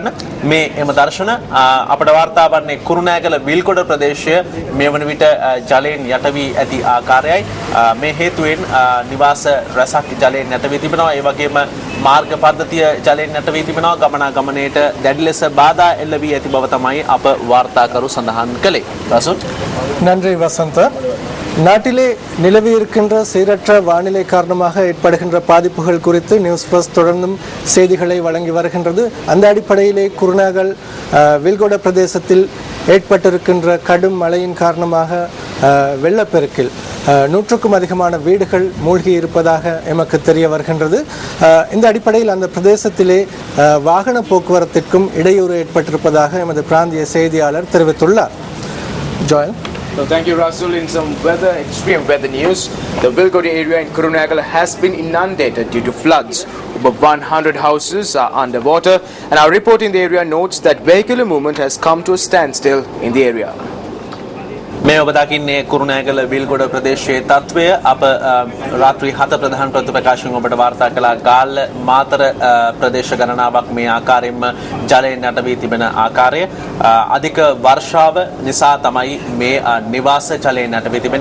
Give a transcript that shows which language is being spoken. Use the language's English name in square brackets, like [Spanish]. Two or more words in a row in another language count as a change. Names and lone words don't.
[Sinhala] මේ එම දර්ශන අපට වාර්තා වන්නේ කුරුණෑගල විල්ගොඩ ප්‍රදේශය මේ වන විට ජලයෙන් යට වී ඇති ආකාරයයි. මේ හේතුවෙන් නිවාස රැසක් ජලයෙන් යට වී තිබෙනවා. ඒ වගේම මාර්ග පද්ධතිය ජලයෙන් යට වී තිබෙනවා. ගමනාගමනයට දැඩි ලෙස බාධා එල්ල වී ඇති බව තමයි අප වාර්තාකරු සඳහන් කළේ. රසුන් [Tamil] நன்றி வசந்த. நாட்டிலே நிலவி இருக்கின்ற சீரற்ற வானிலை காரணமாக ஏற்படுகின்ற பாதிப்புகள் குறித்து நியூஸ் ஃபர்ஸ்ட் தொடர்ந்தும் செய்திகளை வழங்கி வருகின்றது. அந்த அடிப்படையிலே குருநாகல் வில்கொட பிரதேசத்தில் ஏற்பட்டிருக்கின்ற கடும் மழையின் காரணமாக வெள்ளப்பெருக்கில் 100க்கும் அதிகமான வீடுகள் மூழ்கி இருப்பதாக எமக்கு தெரிய வருகின்றது. இந்த அடிப்படையில் அந்த பிரதேசத்திலே வாகன போக்குவரத்திற்கும் இடையூறு ஏற்பட்டிருப்பதாக எமது பிராந்திய செய்தியாளர் தெரிவித்துள்ளார். ஜோயல். [English] So thank you, Rasul. In some extreme weather news, the Vilgoda area in Kurunegala has been inundated due to floods. Over 100 houses are underwater, and our report in the area notes that vehicular movement has come to a standstill in the area. [Sinhala] මේ ඔබ දකින්නේ කුරුණෑගල විල්ගොඩ ප්‍රදේශයේ තත්වය. අප රාත්‍රී 7 ප්‍රධාන ප්‍රතිපකාශයෙන් ඔබට වාර්තා කළා ගාල්ල මාතර ප්‍රදේශ ගණනාවක් මේ ආකාරයෙන්ම ජලයෙන් යට වී තිබෙන ආකාරය. අධික වර්ෂාව නිසා තමයි මේ නිවාස ජලයෙන් යට වී තිබෙන.